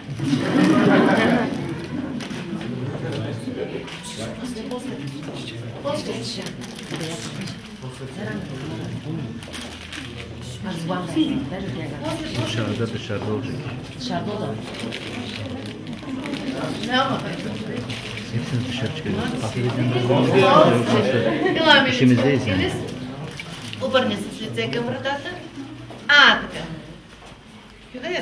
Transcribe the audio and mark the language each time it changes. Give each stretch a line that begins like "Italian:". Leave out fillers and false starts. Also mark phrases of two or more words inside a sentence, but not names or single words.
Bulgarian: Шардо, да. Няма.
Turkish: Hepsini dışarı çıkarıyoruz. İşimizdeyiz yani.
Bulgarian: Обърни се с лице към вратата. Така. Къде е?